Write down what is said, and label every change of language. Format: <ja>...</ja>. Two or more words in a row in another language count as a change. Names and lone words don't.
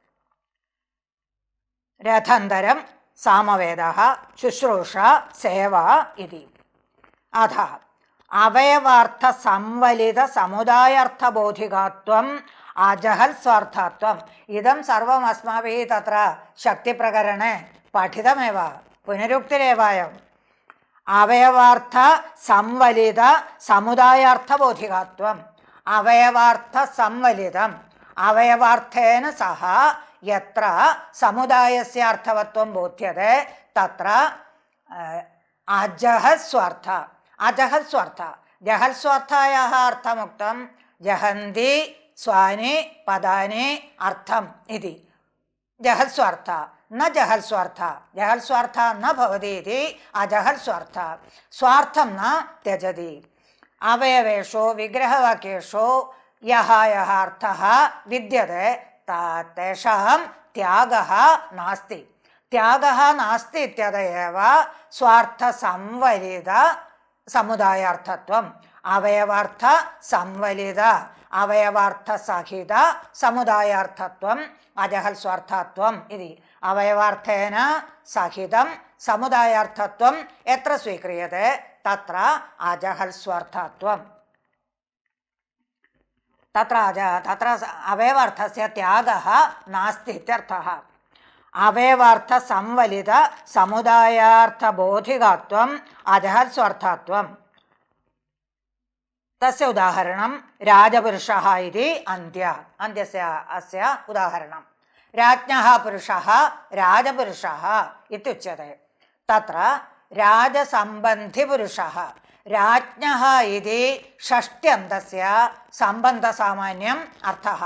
<sa>रथान्तरं सामवेदः शुश्रूषा सेवा इति। अतः अवयवार्थसंवलितसमुदायार्थबोधिकात्वम् अजहल्स्वार्थत्वम् इदं सर्वम् अस्माभिः तत्र शक्तिप्रकरणे पठितमेव, पुनरुक्तिरेवायम्। അവയവാർത്ഥ സംവലിത സമുദായാർത്ഥബോധികാത്വം. അവയവാർത്ഥ സംവലിതം അവയവാർത്ഥേന സഹ യത്ര സമുദായസ്യ അർത്ഥവത്വം ബോധ്യത്തെ തത്ര അജഹസ്വാർത്ഥ. അജഹസ്വാർത്ഥ ജഹൽസ്വാർത്ഥായാः അർത്ഥമുക്തം ജഹന്തി സ്വാനി പദാനി അർത്ഥം ഇതി. ജഹൽസ്വാർത്ഥ न जहल्स्वार्थ, जहल्स्वार्थ न भवति इति अजहल्स्वार्थ. स्वार्थं न त्यजति. अवयवेषु विग्रहवाक्येषु यः अर्थः विद्यते तेषां त्यागः नास्ति. त्यागः नास्ति इत्यतः एव स्वार्थसंवलित समुदायार्थत्वम्. अवयवार्थ संवलित अवयवार्थसहित समुदायार्थत्वम् अजहल्स्वार्थत्वम् इति. അവയവാർത്ഥേന സഹിതം സമുദായാർത്ഥത്വം എത്ര സ്വീക്രിയത്തെ തത്ര അജഹൽസ്വാർത്ഥത്വം. തത്ര അവയവാർത്ഥസ്യ ത്യാഗः നാസ്തി ഇത്യർത്ഥः. അവയവാർത്ഥ സംവലിത സമുദായാർത്ഥബോധികാത്വം അജഹൽസ്വാർത്ഥത്വം. തസ്യ ഉദാഹരണം രാജപുരുഷः इति अन्त्यस्य अस्य उदाहरणम्. राज्ञः पुरुषः राजपुरुषः इत्युच्यते. तत्र राजसम्बन्धिपुरुषः राज्ञः इति षष्ट्यन्तस्य सम्बन्धसामान्यम् अर्थः.</sa>